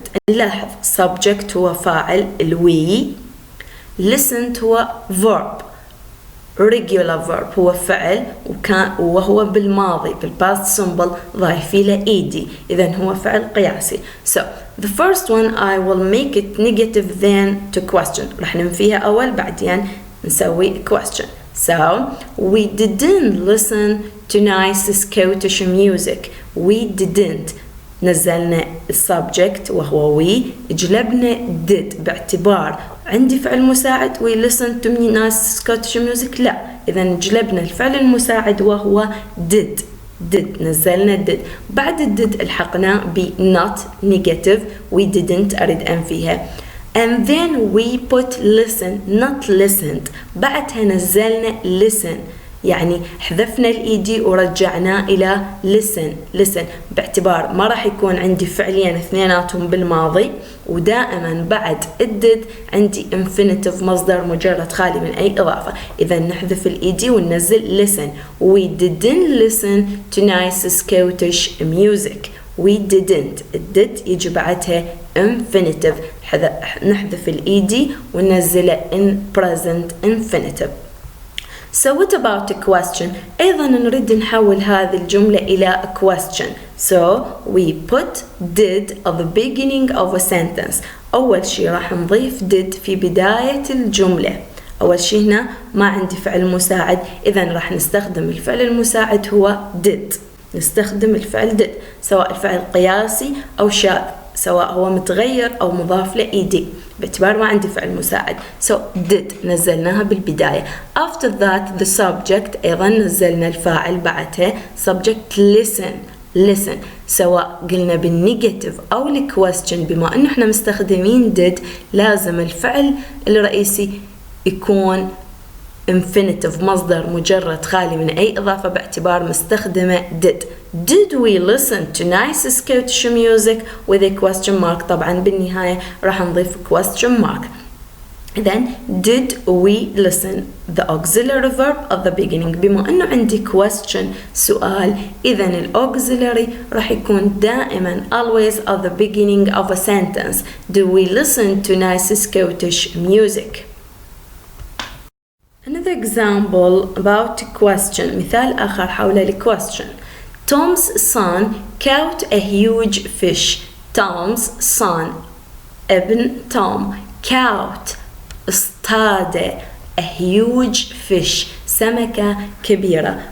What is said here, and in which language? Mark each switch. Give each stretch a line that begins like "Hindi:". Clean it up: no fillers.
Arabic: نلاحظ subject هو فاعل الوي، listened هو verb، regular verb هو فعل وهو بالماضي بالpast simple ضايف له ed، إذن هو فعل قياسي.
English: So the first one I will make it negative then to question.
Arabic: رح ننفيها أول بعدين نسوي question.
English: So we didn't listen to nice Scottish music. We didn't
Arabic: نزلنا subject وهو we، جلبنا did باعتبار عندي فعل مساعد
English: we listen to nice Scottish music
Arabic: لا، إذا جلبنا الفعل المساعد وهو did نزلنا did. بعد did الحقنا ب not
English: negative we didn't
Arabic: أريد أنفيها.
English: and then we put listen not listened،
Arabic: بعدها نزلنا
English: listen
Arabic: يعني حذفنا الإيدي ورجعناه إلى listen باعتبار ما راح يكون عندي فعليا اثنيناتهم بالماضي، ودائما بعد الدid عندي infinitive مصدر مجرد خالي من أي إضافة. إذا نحذف الإيدي وننزل listen.
English: We didn't listen to nice Scottish music. We didn't.
Arabic: الدid يجي بعدها infinitive، نحذف الإيدي وننزله
English: in present infinitive. So what about a question?
Arabic: أيضا نريد نحول هذه الجملة إلى a question.
English: So we put did at the beginning of a sentence.
Arabic: أول شيء راح نضيف did في بداية الجملة. أول شيء هنا ما عندي فعل مساعد، إذا راح نستخدم الفعل المساعد هو did. نستخدم الفعل did سواء الفعل قياسي أو شاذ، سواء هو متغير أو مضاف لإيدي، باعتبار ما عندي فعل مساعد.
English: So did
Arabic: نزلناها بالبداية.
English: After that the subject
Arabic: أيضا نزلنا الفاعل بعدها
English: subject listen.
Arabic: سواء قلنا بالنيجاتيف أو الكويستشن، بما أنه احنا مستخدمين did لازم الفعل الرئيسي يكون infinitive مصدر مجرد خالي من أي إضافة باعتبار مستخدمة did.
English: Did we listen to nice Scottish music with a question mark؟
Arabic: طبعا بالنهاية راح نضيف
English: question mark. Then did we listen the auxiliary verb at the beginning.
Arabic: بما أنه عندي question سؤال، إذا ال auxiliary راح يكون دائما
English: always at the beginning of a sentence. Do we listen to nice Scottish music? Another example about a question.
Arabic: مثال آخر حول ال question.
English: Tom's son caught a huge fish. Tom's son
Arabic: ابن توم
English: caught
Arabic: اصطاد
English: a huge fish
Arabic: سمكة كبيرة.